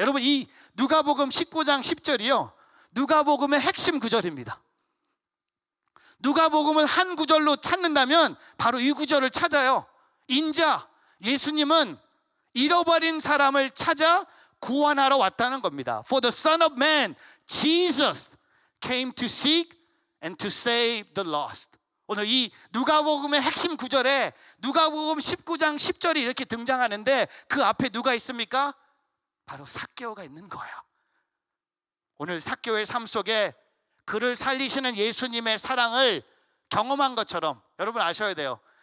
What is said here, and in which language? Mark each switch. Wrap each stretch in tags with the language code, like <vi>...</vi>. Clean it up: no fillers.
<ko>여러분, 이 누가복음 19장 10절이요 누가복음의 핵심 구절입니다. 누가복음은 한 구절로 찾는다면 바로 이 구절을 찾아요. 인자, 예수님은 잃어버린 사람을 찾아 구원하러 왔다는 겁니다.</ko> <en>For the Son of Man, Jesus came to seek and to save the lost.</en> <ko>오늘 이 누가복음의 핵심 구절에 누가복음 19장 10절이 이렇게 등장하는데 그 앞에 누가 있습니까? 바로 삭개오가 있는 거예요. 오늘 삭개오의 삶 속에 그를 살리시는 예수님의 사랑을 경험한 것처럼 여러분 아셔야 돼요.</ko>